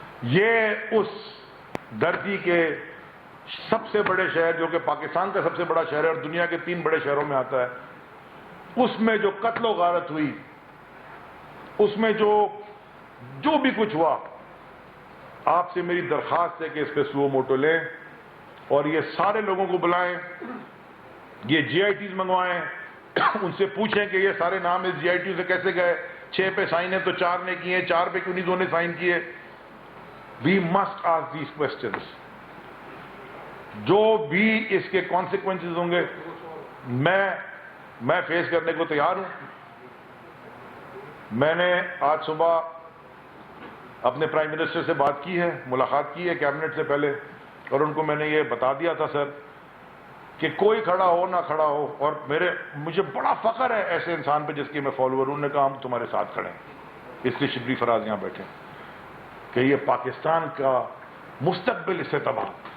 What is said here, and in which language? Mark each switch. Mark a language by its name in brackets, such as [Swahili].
[Urdu] یہ اس دھرتی کے سب سے بڑے شہر، جو کہ پاکستان کا سب سے بڑا شہر ہے اور دنیا کے 3 بڑے شہروں میں آتا ہے، اس میں جو قتل و غارت ہوئی، اس میں جو بھی کچھ ہوا، آپ سے میری درخواست ہے کہ اس پہ سو موٹو لیں اور یہ سارے لوگوں کو بلائیں، یہ JITs منگوائیں، ان سے پوچھیں کہ یہ سارے نام اس JIT سے کیسے گئے، 6 پہ سائن ہے تو 4 نے کیے، 4 پہ کیوں نہیں 2 نے سائن کیے. [English] We must ask these questions. [Urdu] جو بھی اس کے کانسیکوینسز ہوں گے میں فیس کرنے کو تیار ہوں. میں نے آج صبح اپنے پرائم منسٹر سے بات کی ہے، ملاقات کی ہے کیبنٹ سے پہلے، اور ان کو میں نے یہ بتا دیا تھا سر کہ کوئی کھڑا ہو نہ کھڑا ہو، اور مجھے بڑا فخر ہے ایسے انسان پہ جس کی میں فالوور ہوں. نے کہا ہم تمہارے ساتھ کھڑے ہیں، اس لیے شبلی فراز یہاں بیٹھے کہ یہ پاکستان کا مستقبل اس سے تباہ.